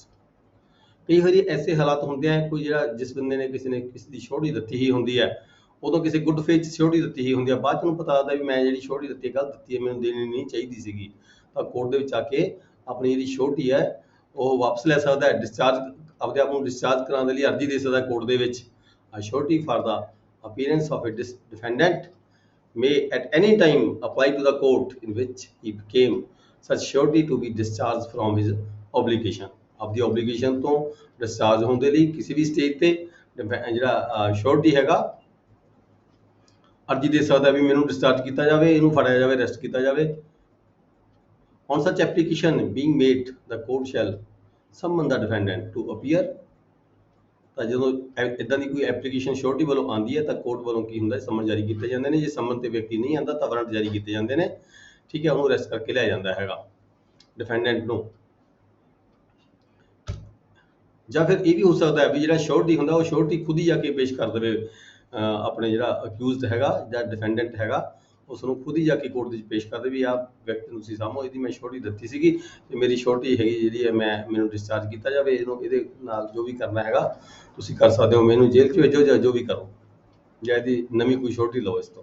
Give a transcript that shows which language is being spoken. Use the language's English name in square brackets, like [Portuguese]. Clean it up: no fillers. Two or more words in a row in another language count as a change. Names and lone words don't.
[Punjabi] ਕਈ ਵਾਰੀ ਐਸੇ ਹਾਲਾਤ ਹੁੰਦੇ ਆ ਕੋਈ ਜਿਹੜਾ ਜਿਸ ਬੰਦੇ ਨੇ ਕਿਸੇ ਦੀ ਸ਼ੋਰਟੀ ਦਿੱਤੀ ਹੀ ਹੁੰਦੀ ਹੈ, ਉਦੋਂ ਕਿਸੇ [English] good faith [Punjabi] 'ਚ ਸਿਕਿਉਰਿਟੀ ਦਿੱਤੀ ਹੀ ਹੁੰਦੀ ਆ, ਬਾਅਦ 'ਚ ਉਹਨੂੰ ਪਤਾ ਲੱਗਦਾ ਵੀ ਮੈਂ ਜਿਹੜੀ ਸਿਕਿਉਰਿਟੀ ਦਿੱਤੀ ਗਲਤ ਦਿੱਤੀ ਹੈ, ਮੈਨੂੰ ਦੇਣੀ ਨਹੀਂ ਚਾਹੀਦੀ ਸੀਗੀ, ਤਾਂ ਕੋਰਟ ਦੇ ਵਿੱਚ ਆ ਕੇ ਆਪਣੀ ਜਿਹੜੀ ਸਿਕਿਉਰਿਟੀ ਹੈ ਉਹ ਵਾਪਸ ਲੈ ਸਕਦਾ ਹੈ। ਡਿਸਚਾਰਜ ਆਪਦੇ ਆਪ ਨੂੰ ਡਿਸਚਾਰਜ ਕਰਾਉਣ ਦੇ ਲਈ ਅਰਜ਼ੀ ਦੇ ਸਕਦਾ ਕੋਰਟ ਦੇ ਵਿੱਚ। [English] security for the appearance of a defendant may at any time apply to the court in which he became such surety to be discharged from his obligation। [Punjabi] ਆਪਦੀ obligation ਤੋਂ ਡਿਸਚਾਰਜ ਹੋਣ ਦੇ ਲਈ ਕਿਸੇ ਵੀ ਸਟੇਜ ਤੇ ਜਿਹੜਾ surety ਹੈਗਾ ਅਰਜ਼ੀ ਦੇ ਸਕਦਾ ਵੀ ਮੈਨੂੰ ਡਿਸਚਾਰਜ ਕੀਤਾ ਜਾਵੇ, ਇਹਨੂੰ ਫੜਿਆ ਜਾਵੇ, ਅਰੈਸਟ ਕੀਤਾ ਜਾਵੇ। [English] On such application being made, the court shall summon the defendant to appear। [Punjabi] ਤਾਂ ਜਦੋਂ ਇਦਾਂ ਦੀ ਕੋਈ ਐਪਲੀਕੇਸ਼ਨ ਸ਼ੋਰਟੀ ਵੱਲੋਂ ਆਉਂਦੀ ਹੈ ਤਾਂ ਕੋਰਟ ਵੱਲੋਂ ਕੀ ਹੁੰਦਾ, ਸਮਨ ਜਾਰੀ ਕੀਤੇ ਜਾਂਦੇ ਨੇ। ਜੇ ਸਮਨ ਤੇ ਵਿਅਕਤੀ ਨਹੀਂ ਆਉਂਦਾ ਤਾਂ ਵਾਰੰਟ ਜਾਰੀ ਕੀਤੇ ਜਾਂਦੇ ਨੇ। ਠੀਕ ਹੈ, ਉਹਨੂੰ ਅਰੈਸਟ ਕਰਕੇ ਲਿਆ ਜਾਂਦਾ ਹੈਗਾ ਡਿਫੈਂਡੈਂਟ ਨੂੰ। ਜਾਂ ਫਿਰ ਇਹ ਵੀ ਹੋ ਸਕਦਾ ਹੈ ਵੀ ਜਿਹੜਾ ਸ਼ੋਰਟੀ ਹੁੰਦਾ ਉਹ ਸ਼ੋਰਟੀ ਖੁਦ ਹੀ ਜਾ ਕੇ ਪੇਸ਼ ਕਰ ਦੇਵੇ ਆਪਣੇ ਜਿਹੜਾ ਅਕਿਊਜ਼ਡ ਹੈਗਾ ਜਾਂ ਡਿਫੈਂਡੈਂਟ ਹੈਗਾ ਉਸ ਨੂੰ ਖੁਦ ਹੀ ਜਾ ਕੇ ਕੋਰਟ ਦੇ ਵਿੱਚ ਪੇਸ਼ ਕਰ ਦੇ ਵੀ ਆਹ ਵਿਅਕਤੀ ਨੂੰ ਤੁਸੀਂ ਸਾਹਮੋ, ਇਹਦੀ ਮੈਂ ਸ਼ੋਰਟੀ ਦਿੱਤੀ ਸੀਗੀ ਤੇ ਮੇਰੀ ਸ਼ੋਰਟੀ ਹੈਗੀ ਜਿਹੜੀ ਹੈ ਮੈਨੂੰ ਡਿਸਚਾਰਜ ਕੀਤਾ ਜਾਵੇ, ਇਹਦੇ ਨਾਲ ਜੋ ਵੀ ਕਰਨਾ ਹੈਗਾ ਤੁਸੀਂ ਕਰ ਸਕਦੇ ਹੋ, ਮੈਨੂੰ ਜੇਲ੍ਹ 'ਚ ਭੇਜੋ ਜਾਂ ਜੋ ਵੀ ਕਰੋ, ਜਾਂ ਇਹਦੀ ਨਵੀਂ ਕੋਈ ਸ਼ੋਰਟੀ ਲਓ ਇਸ ਤੋਂ।